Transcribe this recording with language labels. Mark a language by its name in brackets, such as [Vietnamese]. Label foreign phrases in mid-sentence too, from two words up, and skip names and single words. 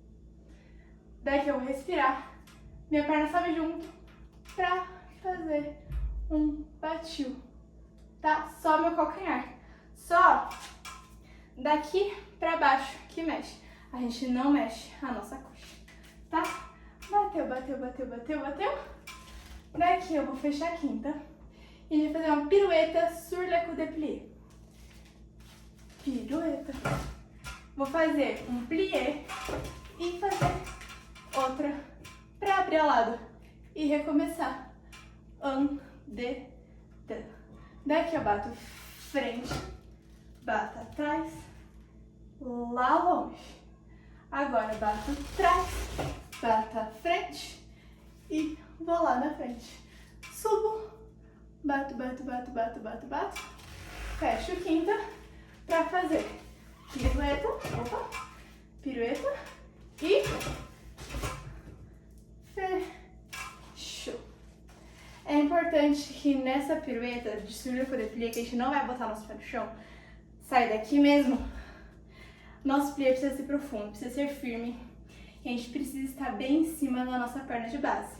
[Portuguese] Daqui eu vou respirar, minha perna sobe junto pra fazer um batiu, tá? Só meu calcanhar, só daqui pra baixo que mexe. A gente não mexe a nossa coxa, tá? Bateu, bateu, bateu, bateu, bateu. Daqui eu vou fechar a quinta e a gente vai fazer uma pirueta [French] sur le coup de plié. [Portuguese] Pirueta. Vou fazer um plié e fazer outra pra abrir ao lado e recomeçar. [French] Un, de, deux. [Portuguese] Daqui eu bato frente, bato atrás, lá longe. Agora bato atrás, bato à frente e vou lá na frente. Subo, bato, bato, bato, bato, bato, bato. Fecho quinta pra fazer pirueta, opa, pirueta e fechou. É importante que nessa pirueta de [French] sur le coup de plié, [Portuguese] que a gente não vai botar nosso pé no chão, sai daqui mesmo. Nosso plié precisa ser profundo, precisa ser firme. E a gente precisa estar bem em cima da nossa perna de base.